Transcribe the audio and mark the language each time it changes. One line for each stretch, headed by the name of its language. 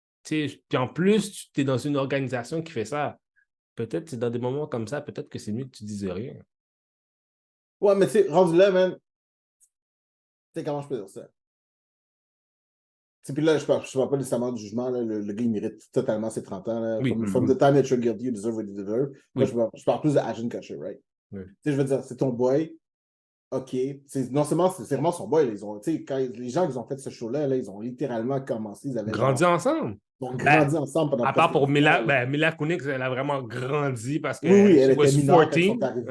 French: Puis en plus, tu es dans une organisation qui fait ça. Peut-être, c'est dans des moments comme ça, peut-être que c'est mieux que tu dises rien. Ouais, mais tu sais, rendu là, man, tu sais comment je peux dire ça? Puis là, je parle pas nécessairement du jugement. Là. Le gars, il mérite totalement ses 30 ans. Là. Oui.
English: From the time that you're guilty, you deserve what you deserve.
French: Oui. Là, je parle plus de Ashton Kutcher, right? Oui. Tu sais, je veux dire, c'est ton boy. OK. Non seulement, c'est vraiment son boy. Quand les gens qui ont fait ce show-là, là, ils ont littéralement commencé. Ils avaient grandi ensemble. Ils ont grandi ensemble pendant. À part pour Mila Kunis, elle a vraiment grandi parce que. Oui, elle était mineure quand ils sont arrivés.